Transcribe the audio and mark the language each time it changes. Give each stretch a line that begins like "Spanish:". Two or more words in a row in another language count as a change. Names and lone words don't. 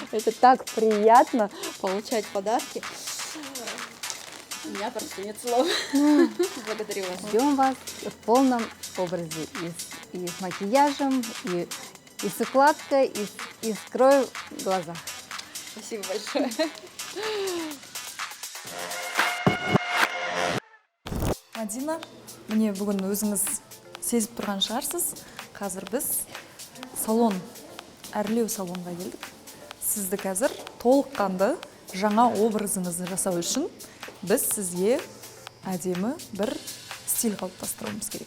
Russian: Это так приятно получать подарки. У меня просто нет слов. Благодарю вас. Ждем вас в полном образе и с макияжем, и с укладкой, и с кровью в глазах. Спасибо большое.
Kazakh: Мадина, міне бүгін өзіңіз сезіп тұрған шығарсыз. Қазір біз әрлеу салонға келдік. Сізді қазір толыққанды жаңа образыңызды жасау үшін біз сізге әдемі бір стиль қалыптастыруымыз керек.